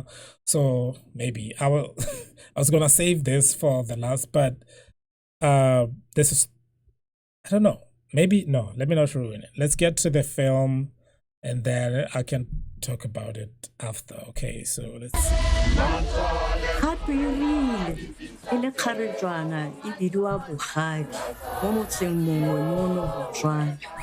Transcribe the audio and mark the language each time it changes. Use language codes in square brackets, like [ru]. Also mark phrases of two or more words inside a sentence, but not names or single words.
[en] So maybe I will. I was gonna save this for the last, but this is, I don't know. Maybe no. Let me not ruin it. Let's get to the film, and then I can talk about it after. Okay, so let's see. [tn] Gape e rile e le kgaretšwana e bidiwa bogadi mo motseng mongwe mono Botswana.